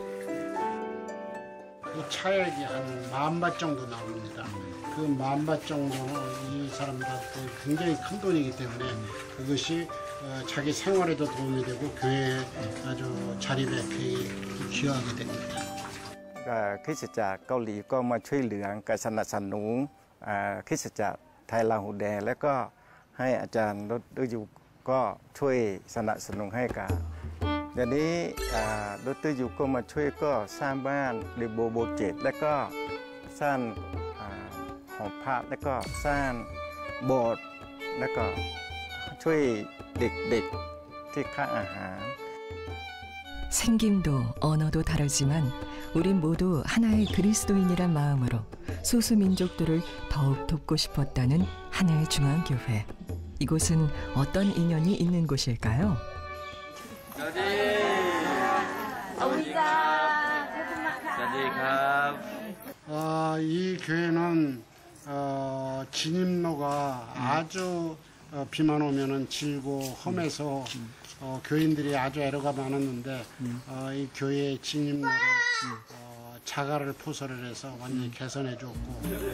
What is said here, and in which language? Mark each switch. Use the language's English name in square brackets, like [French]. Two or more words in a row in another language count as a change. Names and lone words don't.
[Korean] 그 차액이 한 10,000밭 정도 나옵니다. 그 10,000밭 정도는 이 사람들한테 굉장히 큰 돈이기 때문에 그것이 자기 생활에도 도움이 되고 교회에 아주 자립에 기여하게 됩니다. [Thai] คริสตจักรเกาหลีก็มาช่วยเหลือการสนับสนุนคริสตจักรไทยลาหูแดงและก็ให้อาจารย์ดร. ยูก็ช่วยสนับสนุนให้กับเดี๋ยวนี้ดร. ยูก็มาช่วยก็สร้างบ้านเรโบเจ็ดและก็สร้างหอพักและก็สร้างโบสถ์และก็ช่วยเด็กๆที่ค่าอาหาร [Korean] 생김도 언어도 다르지만 우린 모두 하나의 그리스도인이란 마음으로 소수민족들을 더욱 돕고 싶었다는 하나의 중앙교회. 이곳은 어떤 인연이 있는 곳일까요? 이 교회는 진입로가 아주 비만 오면은 질고 험해서 교인들이 아주 애로가 많았는데 이 교회의 진입로를 자갈을 포설을 해서 완전히 개선해 줬고